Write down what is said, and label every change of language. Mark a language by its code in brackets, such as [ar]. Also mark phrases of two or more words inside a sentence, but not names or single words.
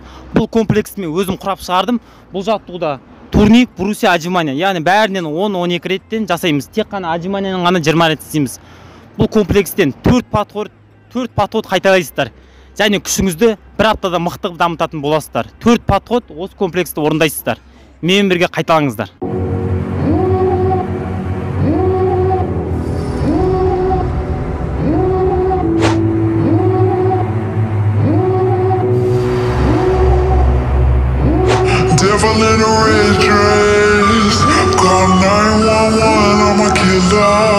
[kk] Бұл комплексті мен өзім құрап шығардым. Бұл жаттығуда [ru] турник, брусья, отжимания, [kk] яғни бәрінен 10-12 реттен жасаймыз. Тек қана отжиманияның ғана 20 рет істейміз. Бұл комплекстен 4 подход қайталайсыздар. Және күшіңізді бір аптада мықты дамытатын боласыздар. 4 подход осы комплексті орындайсыздар. Менімен бірге қайталаңыздар. [en] Devil in a red dress, call 911, I'm a killer.